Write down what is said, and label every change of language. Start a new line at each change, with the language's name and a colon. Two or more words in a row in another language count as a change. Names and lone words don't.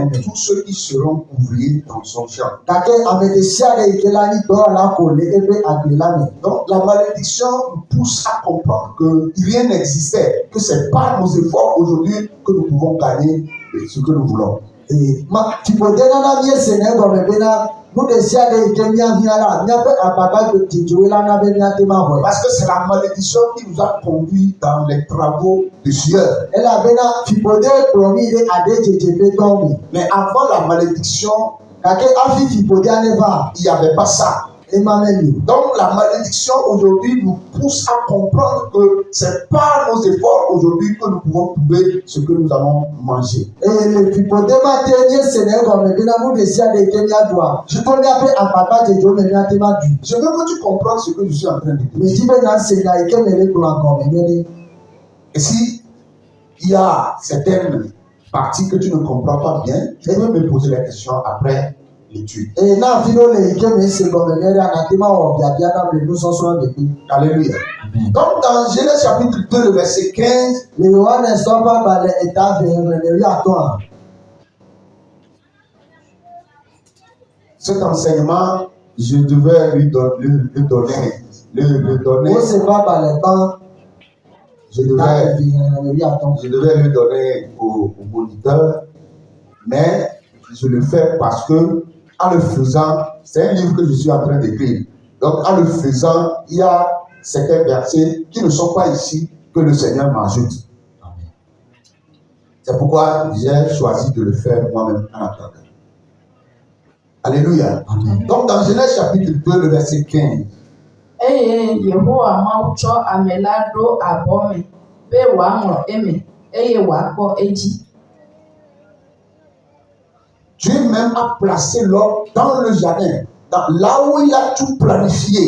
Ewe: me.
French: tous ceux qui seront ouvriers dans son champ.
Ewe: Gake ame ɖe sia ɖe yi ke la nyi dɔwɔla ko le eƒe agble la me.
French: Donc la malédiction nous pousse à comprendre que rien n'existait, que c'est par nos efforts aujourd'hui que nous pouvons gagner ce que nous voulons.
Ewe: Fiƒode nana míese ne gɔme bena nu ɖe sia ɖe yi ke míahiã la míaƒe agbagba dzidzoe la na be míate ma xɔe.
French: Parce que c'est la malédiction qui nous a conduits dans les travaux de sueur.
Ewe: Elabena fiƒode kplɔ mí ɖe aɖe dzedze ƒe dɔwo me.
French: Mais avant la malédiction,
Ewe: Gake hafi fiƒodea ne va,
French: il n'y avait pas ça.
Ewe: ema meli o.
French: Donc la malédiction aujourd'hui nous pousse à comprendre que c'est par nos efforts aujourd'hui que nous pouvons trouver ce que nous allons manger.
Ewe: Eye le fiƒode ma te míese ne gɔme bena nu ɖe sia ɖe yi ke míaɖua to míaƒe agbagba dzedzewo me míate ma ɖui.
French: Je veux que tu comprennes ce que je suis en train de te dire.
Ewe: Medi be nase nya yi ke me le gblɔa gɔme nye ɖe.
French: Et si il y a certaines parties que tu ne comprends pas bien, tu peux me poser la question après l'étude.
Ewe: Eye na afi ɖewo le yi ke mese gɔme nye ɖe anate ma wɔ biabia nam le nusɔsrɔ̃ ɖeƒe.
French: Alléluia. Donc dans Genèse chapitre 2, le verset 15,
Ewe: Le Yohanes tɔ ƒe agbalẽ eta ve xexlẽme wuiatɔ̃a.
French: cet enseignement, je devais lui donner.
Ewe: Mose ƒe agbalẽ gbã
French: Je
Ewe: eta
French: devais,
Ewe: ve xexlẽme wuiatɔ̃.
French: je devais le donner au moniteur, mais je le fais parce que, en le faisant, c'est un livre que je suis en train d'écrire. Donc, en le faisant, il y a certains versets qui ne sont pas ici que le Seigneur m'ajoute. C'est pourquoi j'ai choisi de le faire moi-même en attendant. Alléluia. Amen. Donc, dans Genèse chapitre 2, le verset 15,
Ewe: Eye Yehowa Mawu tsɔ ame la ɖo abɔ me be wòaŋlɔ eme eye wòakpɔ edzi.
French: Dieu même a placé l'homme dans le jardin, là où il a tout planifié.